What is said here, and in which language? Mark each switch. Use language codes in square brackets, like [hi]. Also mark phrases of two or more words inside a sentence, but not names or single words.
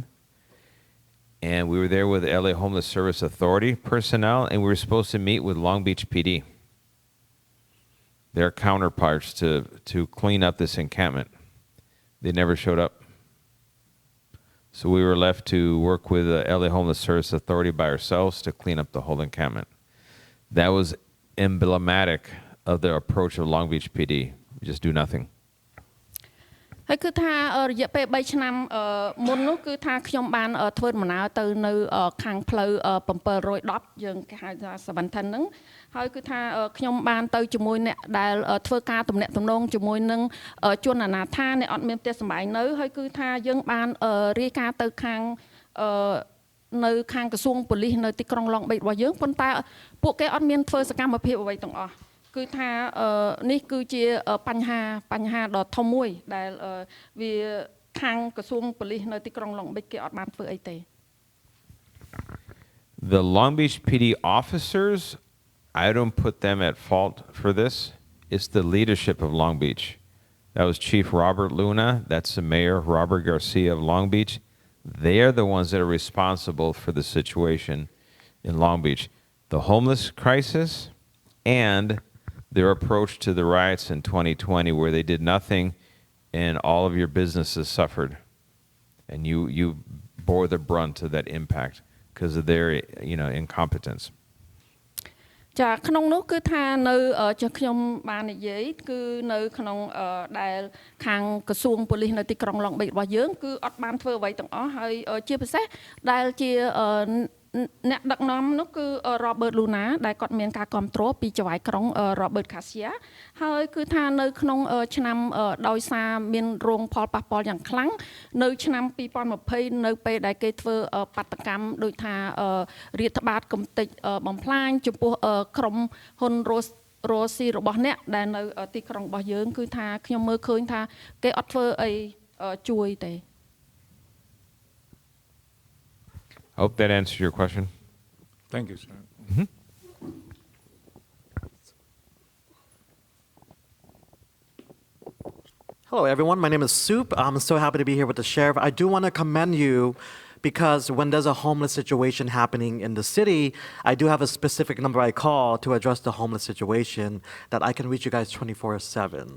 [en] And we were there with LA Homeless Service Authority personnel, and we were supposed to meet with Long Beach PD, their counterparts, to clean up this encampment. They never showed up. So we were left to work with the LA Homeless Service Authority by ourselves to clean up the whole encampment. That was emblematic of the approach of Long Beach PD. We just do nothing. [km] ហើយគឺថារយៈពេល3ឆ្នាំមុននោះគឺថាខ្ញុំបានធ្វើដំណើរទៅនៅខាងផ្លូវ710យើងគេហៅថា710ហ្នឹង ហើយគឺថាខ្ញុំបានទៅជាមួយអ្នកដែលធ្វើការទំនាក់ទំនងជាមួយនឹងជនអនាថាអ្នកអត់មានផ្ទះសម្បែងនៅហើយគឺថាយើងបានរាយការណ៍ទៅខាងនៅខាងក្រសួងប៉ូលីសនៅទីក្រុងឡុងបិចរបស់យើងប៉ុន្តែពួកគេអត់មានធ្វើសកម្មភាពអ្វីទាំងអស់គឺថានេះគឺជាបញ្ហាដ៏ធំមួយដែលវាខាងក្រសួងប៉ូលីសនៅទីក្រុងឡុងបិចគេអត់បានធ្វើអីទេ [en] The Long Beach PD officers, I don't put them at fault for this. It's the leadership of Long Beach. That was Chief Robert Luna. That's the mayor, Robert Garcia of Long Beach. They are the ones that are responsible for the situation in Long Beach. The homeless crisis and their approach to the riots in 2020 where they did nothing and all of your businesses suffered. And you bore the brunt of that impact because of their incompetence. [km] ចាក្នុងនោះគឺថានៅខ្ញុំបាននិយាយគឺនៅក្នុងដែលខាងក្រសួងប៉ូលីសនៅទីក្រុងឡុងបិចរបស់យើងគឺអត់បាន ធ្វើអ្វីទាំងអស់ហើយជាពិសេសដែលជាអ្នកដឹកនាំនោះគឺ Robert Luna ដែលគាត់មានការគ្រប់គ្រងពីចៅហ្វាយក្រុង Robert Garcia ហើយគឺថានៅក្នុងឆ្នាំដោយសារមានរងផលប៉ះពាល់យ៉ាងខ្លាំងនៅឆ្នាំ2020នៅពេលដែលគេធ្វើបាតកម្មដោយថារាតត្បាតកំទេចបំផ្លាញចំពោះក្រុមហ៊ុនរស់ស៊ីរបស់អ្នកដែលនៅទីក្រុងរបស់យើងគឺថាខ្ញុំមើលឃើញថាគេអត់ធ្វើអីជួយទេ [en] I hope that answered your question. Thank you, sir. Mm-hmm. Hello, everyone. My name is Soup. I'm so happy to be here with the sheriff. I do want to commend you because when there's a homeless situation happening in the city, I do have a specific number I call to address the homeless situation that I can reach you guys 24/7.